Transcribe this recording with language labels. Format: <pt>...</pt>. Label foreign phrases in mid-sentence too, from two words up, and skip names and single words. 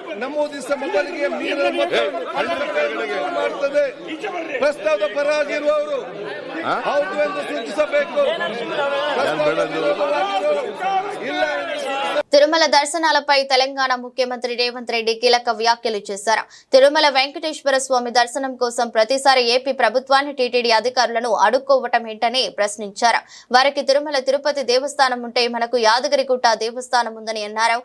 <kn>ನಮೂದಿಸಿದ ಮೊದಲಿಗೆ ಮಾಡ್ತದೆ ಪ್ರಸ್ತಾವದ ಪರವಾಗಿರುವವರು ಹೌದು ಎಂದು ಸೂಚಿಸಬೇಕು. ಇಲ್ಲ</kn> <te>తిరుమల దర్శనాలపై తెలంగాణ ముఖ్యమంత్రి రేవంత్ రెడ్డి కీలక వ్యాఖ్యలు చేశారు. తిరుమల వెంకటేశ్వర స్వామి దర్శనం కోసం ప్రతిసారి ఏపీ ప్రభుత్వాన్ని టీటీడీ అధికారులను అడుక్కోవటం ఏంటని ప్రశ్నించారు. వారికి తిరుమల తిరుపతి దేవస్థానం ఉంటే మనకు యాదగిరిగుట్ట దేవస్థానం ఉందని అన్నారు.</te>